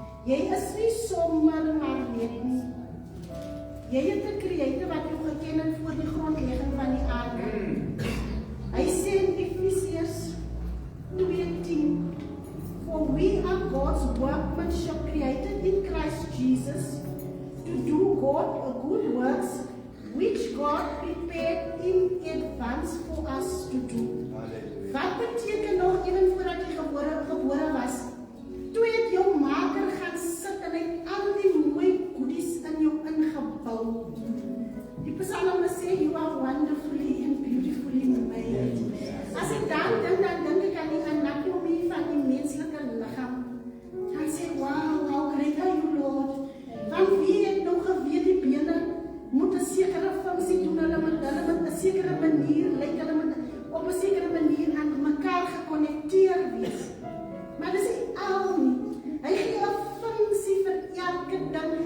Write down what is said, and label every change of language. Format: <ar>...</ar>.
<af>Jy is nie sommer maar net nie. Jy het 'n Creator wat jou geken het voor die grondlegging van die aarde. Hy sê in Efesiërs 2:10,</af> <en>for we are God's workmanship created in Christ Jesus to do good works which God prepared in advance for us to do.</en> <af>Wat beteken nog even voordat jy gebore was? Toe het jou maker gaan sit en hy het al die mooi goedies in jou ingebou. Die psalm sê,</af> <en>you are wonderfully and beautifully made.</en> <af>As ek dan dink ek aan die anatomie van die menslike liggaam. Dan sê,</af> <en>wow, how great are you, Lord.</en> <af>Want wie het nou geweet die bene moet 'n sekere funksie doen, hulle moet 'n sekere manier, hulle moet op 'n sekere manier aan mekaar gekonnekteer wees. Maar dis nie al nie. Hy gee 'n funksie vir elke ding.</af>